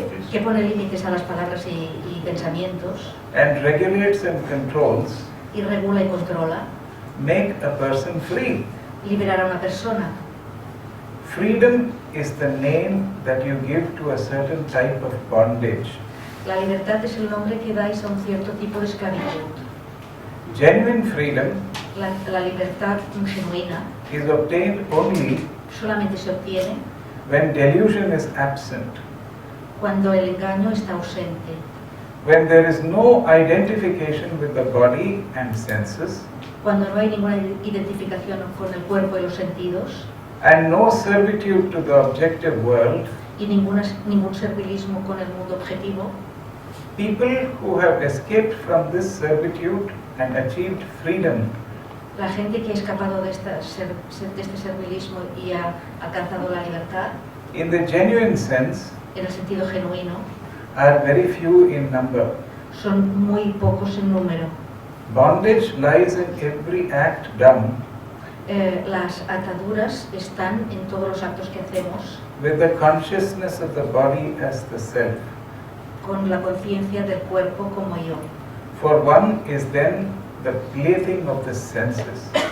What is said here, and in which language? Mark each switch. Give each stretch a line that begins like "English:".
Spanish: que pone límites a las palabras y pensamientos,
English: and regulates and controls,
Spanish: y regula y controla,
English: make a person free?
Spanish: liberar a una persona?
English: Freedom is the name that you give to a certain type of bondage.
Spanish: La libertad es el nombre que dais a un cierto tipo de esclavitud.
English: Genuine freedom
Spanish: La libertad genuina
English: is obtained only
Spanish: solamente se obtiene
English: when delusion is absent,
Spanish: cuando el engaño está ausente,
English: when there is no identification with the body and senses,
Spanish: cuando no hay ninguna identificación con el cuerpo y los sentidos,
English: and no servitude to the objective world.
Spanish: y ningún servilismo con el mundo objetivo.
English: People who have escaped from this servitude and achieved freedom
Spanish: La gente que ha escapado de este servilismo y ha alcanzado la libertad,
English: in the genuine sense
Spanish: en el sentido genuino,
English: are very few in number.
Spanish: son muy pocos en número.
English: Bondage lies in every act done
Spanish: Las ataduras están en todos los actos que hacemos
English: with the consciousness of the body as the self.
Spanish: con la conciencia del cuerpo como yo.
English: For one is then the plaything of the senses.